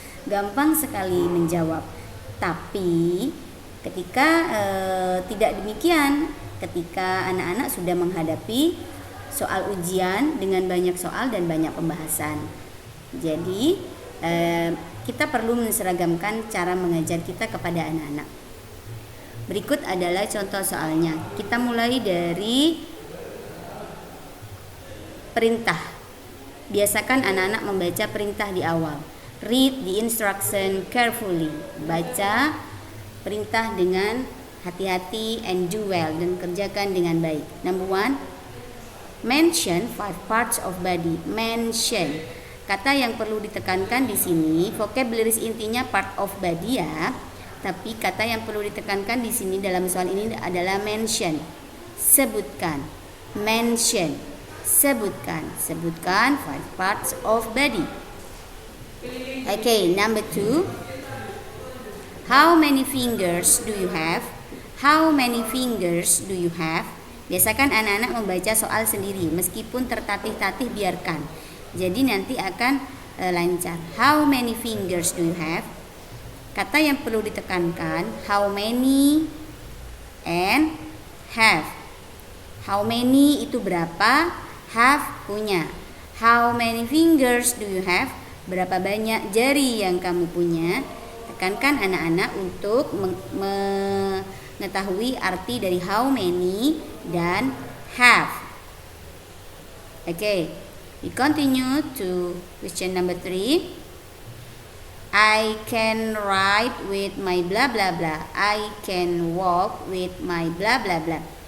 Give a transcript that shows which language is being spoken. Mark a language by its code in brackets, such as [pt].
[id] Gampang sekali menjawab. Tapi ketika tidak demikian, ketika anak-anak sudah menghadapi soal ujian dengan banyak soal dan banyak pembahasan. Jadi kita perlu menseragamkan cara mengajar kita kepada anak-anak. Berikut adalah contoh soalnya. Kita mulai dari perintah. Biasakan anak-anak membaca perintah di awal. [en] Read the instruction carefully. [id] Baca perintah dengan hati-hati [en] and do well, [id] dan kerjakan dengan baik. [en] Number 1, mention 5 parts of body. [id] Mention. Kata yang perlu ditekankan di sini, vocabularies intinya [en] part of body [id] ya. Tapi kata yang perlu ditekankan di sini dalam soal ini adalah mention. Sebutkan. Mention. Sebutkan 5 [en] parts of body. Okay, number 2. How many fingers do you have? How many fingers do you have? [id] Biasakan anak-anak membaca soal sendiri, meskipun tertatih-tatih biarkan. Jadi nanti akan lancar. [en] How many fingers do you have? [id] Kata yang perlu ditekankan [en] how many [id] and have. [en] How many [id] itu berapa, have punya. [en] How many fingers do you have? [id] Berapa banyak jari yang kamu punya? Tekankan anak-anak untuk mengetahui arti dari [en] how many [id] dan have. [en] Okay, we continue to question number 3. I can ride with my blah blah blah. I can walk with my blah blah blah.